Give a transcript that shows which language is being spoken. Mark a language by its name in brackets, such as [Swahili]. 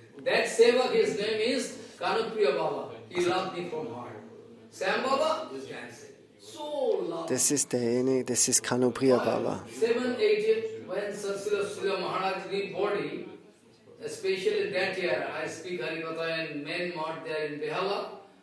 [English] That Seva, his name is Kanupriya Baba. He loved me from heart. Sam Baba is ganze. So loved. [German] Das ist derjenige, das ist Kanupriya Baba. [English] 7, 8, when Srila Maharaj leave body, especially that year, I speak Harikatha in main mart there in Behala.